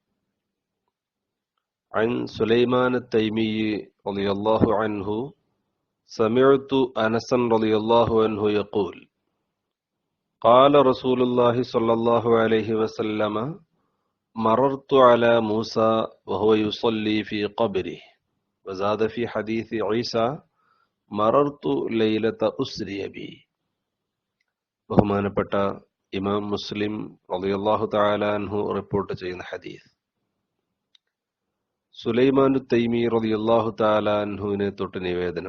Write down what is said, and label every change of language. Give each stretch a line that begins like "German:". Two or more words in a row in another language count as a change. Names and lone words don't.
Arabic: عن سليمان التيمي رضي الله عنه سمعت أنسا رضي الله عنه يقول قال رسول الله صلى الله عليه وسلم مررت على موسى وهو يصلي في قبره. وزاد في حديث عيسى مررت ليلة أسري بي.
Malayalam: ബഹുമാനപ്പെട്ട ഇമാം മുസ്ലിം
Arabic: رضي الله تعالى عنه
Malayalam: റിപ്പോർട്ട് ചെയ്യുന്ന ഹദീസ്. സുലൈമാനു തൈമി
Arabic: رضي الله تعالى
Malayalam: അൻഹുവിനെ തൊട്ട് നിവേദനം.